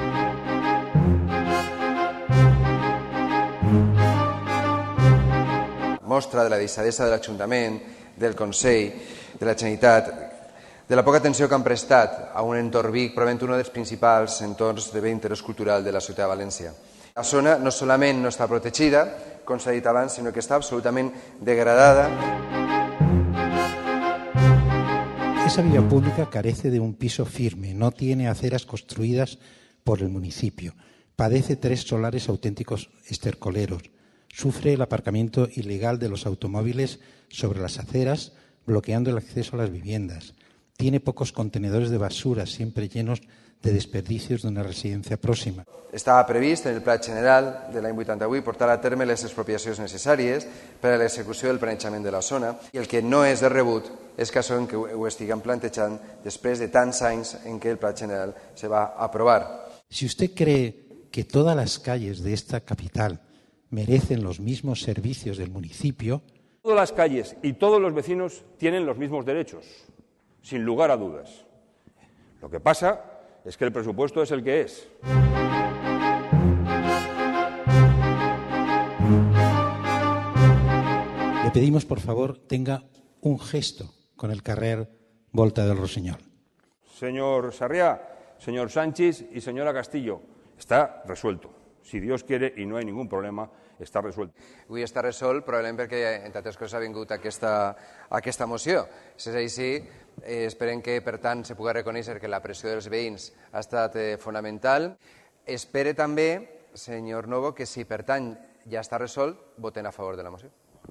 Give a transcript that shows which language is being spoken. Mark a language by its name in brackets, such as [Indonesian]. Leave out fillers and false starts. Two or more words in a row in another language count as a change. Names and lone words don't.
[Catalan] Mostra de la deixadesa de l'Ajuntament, del Consell, de la Generalitat, de la poca atenció que han prestat a un entorn Vic, probablement un dels principals entorns de bé interès cultural de la ciutat de València. La zona no solament no està protegida, com s'ha dit abans, sinó que està absolutament degradada. [Spanish] Esa vía pública carece de un piso firme, no tiene aceras construidas por el municipio, padece 3 solares auténticos estercoleros, sufre el aparcamiento ilegal de los automóviles sobre las aceras, bloqueando el acceso a las viviendas, tiene pocos contenedores de basura, siempre llenos de desperdicios de una residencia próxima. [Catalan] Estava previst en el Pla General de l'any 88 portar a terme les expropiacions necessàries per a l'execució del planejament de la zona i el que no és de rebut és que això que ho estiguem plantejant després de tants anys en què el Pla General se va aprovar. [Spanish] Si usted cree que todas las calles de esta capital merecen los mismos servicios del municipio, todas las calles y todos los vecinos tienen los mismos derechos, sin lugar a dudas. Lo que pasa es que el presupuesto es el que es. Le pedimos, por favor, tenga un gesto con el carrer Volta del Rossinyol. Señor Sarriá, señor Sánchez y señora Castillo, está resuelto. Si Dios quiere y no hay ningún problema, [Catalan] està resolt. Avui està resolt probablement perquè, entre altres coses, ha vingut aquesta moció. Si és així, esperem que, per tant, se pugui reconèixer que la pressió dels veïns ha estat fonamental. Espere també, senyor Novo, que si, per tant, ja està resolt, voten a favor de la moció.